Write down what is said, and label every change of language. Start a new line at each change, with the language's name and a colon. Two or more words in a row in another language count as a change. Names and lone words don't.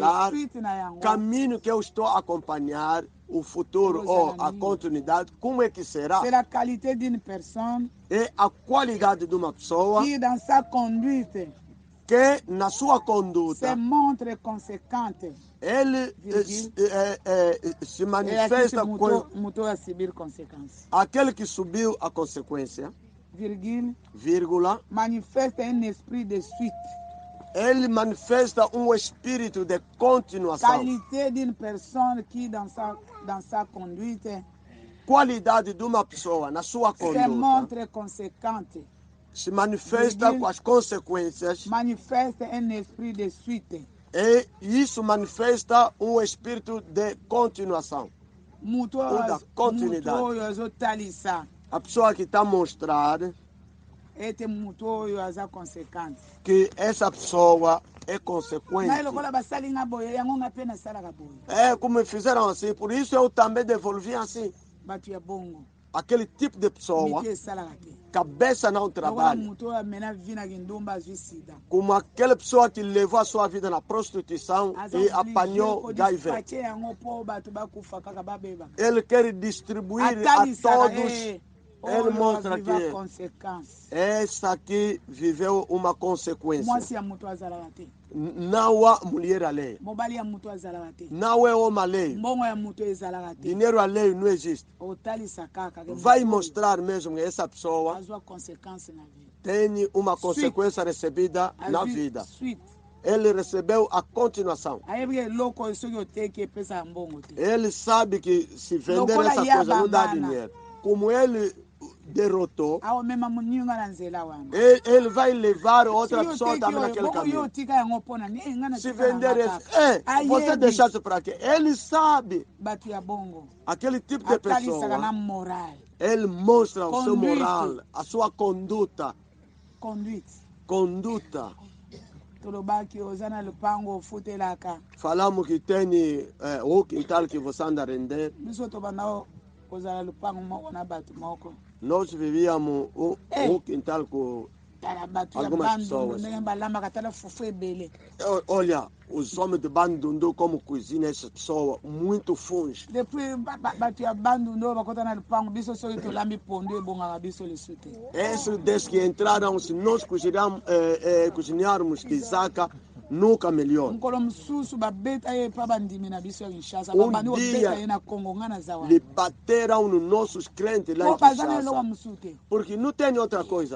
Lingala: nazokende
Portuguese: falar,
Lingala: suite na yango
Portuguese: caminho que eu estou a acompanhar, o futuro ou a continuidade, como é que será?
French: C'est la qualité d'une personne
Portuguese: É a qualidade de uma pessoa
French: qui, dans sa conduite,
Portuguese: que, na sua
French: se
Portuguese: conduta,
French: montre conséquente.
Portuguese: ele
French: Virgule.
Portuguese: se
French: Et
Portuguese: manifesta com
Lingala: muto a subir conséquences.
Portuguese: aquele que subiu a consequência,
French: Virgule.
Portuguese: vírgula,
French: Manifeste un esprit de suite.
Portuguese: ele manifesta um espírito de continuação.
French: Qualité d'une personne qui, dans sa conduite,
Portuguese: Qualidade de uma pessoa na sua
French: se
Portuguese: conduta
French: montre conséquente.
Portuguese: se manifesta com as consequências
French: Manifeste un esprit de suite.
Portuguese: e isso manifesta um espírito de continuação.
Lingala: Muto
Portuguese: da continuidade.
Lingala: oyo azotalisa
Portuguese: A pessoa que está a mostrar
Lingala: ete mutu oyo aza conséquente.
Portuguese: que essa pessoa é
Lingala: Ngai
Portuguese: consequente.
Lingala: lokola basali nga boye yango nga mpe nasalaka boye.
Portuguese: É como fizeram assim, por isso eu também devolvi assim.
Lingala: Bato ya bongo
Portuguese: Aquele tipo de pessoa,
Lingala: miti esalaka te.
Portuguese: cabeça não
Lingala: Lokola
Portuguese: trabalha.
Lingala: mutu oyo amena vi na kindumba azwi sida.
Portuguese: Como aquela pessoa que levou a sua vida na prostituição
Lingala: Aza
Portuguese: e
French: oblige
Portuguese: apanhou HIV.
Lingala: kodispache yango mpo bato bakufa kaka babeba.
Portuguese: Ele quer distribuir a
Lingala: Atalisaka
Portuguese: todos. Ele
Lingala: oyo
Portuguese: mostra
Lingala: aviva
Portuguese: que
French: conséquence.
Portuguese: essa aqui viveu uma consequência.
Lingala: Mwasi ya mutu azalaka te.
Portuguese: Não há mulher alheia.
Lingala: Mobali ya mutu azalaka te.
Portuguese: Não é homem alheio.
Lingala: Mbongo ya mutu ezalaka te.
Portuguese: Dinheiro alheio não existe.
Lingala: Otalisa kaka ke
Portuguese: Vai
Lingala: mutu oyo
Portuguese: mostrar mesmo que essa pessoa
Lingala: azwa conséquence na vida.
Portuguese: tem uma consequência recebida na
Lingala: Azwi
Portuguese: vida.
French: suite.
Portuguese: Ele recebeu a continuação.
Lingala: Ayebi ke eloko oyo soki oteki epesa mbongo te.
Portuguese: Ele sabe que se vender
Lingala: Lokola
Portuguese: essa ia coisa não dá
Lingala: bambana.
Portuguese: dinheiro. Como ele derrotou,
Lingala: Aomema moninga na nzela wana.
Portuguese: ele vai levar outra
Lingala: Soki
Portuguese: pessoa
Lingala: oteki
Portuguese: também
Lingala: oyo,
Portuguese: naquele
Lingala: boko yo
Portuguese: caminho.
Lingala: otika yango mpona nini nga na
Portuguese: Se
Lingala: tika
Portuguese: vender
Lingala: yango
Portuguese: esse,
Lingala: kaka.
Portuguese: você
Lingala: Ayebi
Portuguese: deixasse para quê? Ele sabe,
Lingala: bato ya bongo
Portuguese: aquele tipo de
Lingala: atalisaka na
Portuguese: pessoa,
French: moral.
Portuguese: ele mostra o seu
French: Conduite.
Portuguese: moral, a sua conduta.
French: Conduite.
Portuguese: Conduta.
Lingala: Tolobaki oza na lupango ofutelaka.
Portuguese: Falamos que tem o quintal que você anda a render.
Lingala: Biso tobanda kozala lupango moko na bato moko.
Portuguese: Nós vivíamos o quintal com...
Lingala: Tala bato ya
Portuguese: Algumas
Lingala: bandu
Portuguese: pessoas.
Lingala: ndenge balambaka tala fufu ebele.
Portuguese: Olha, os homens de Bandundu como cozinham essa pessoa, muito funge.
Lingala: Depuis bato ya bandu ndo bakota na lupango biso soki tolambi pondu ebongaka biso lisu te.
Portuguese: Esses desde que entraram, se nós cozinharmos tisaca, nunca melhor.
Lingala: Mokolo mosusu babeta ye pa bandimi na biso ya Kinshasa.
Portuguese: Um
Lingala: Babandi
Portuguese: dia,
Lingala: kobeta ye na Congo nga naza wana.
Portuguese: Lhe bateram nos nossos crentes lá
Lingala: Po
Portuguese: em
Lingala: baza na eloko Kinshasa. mosusu te.
Portuguese: Porque não tem outra coisa.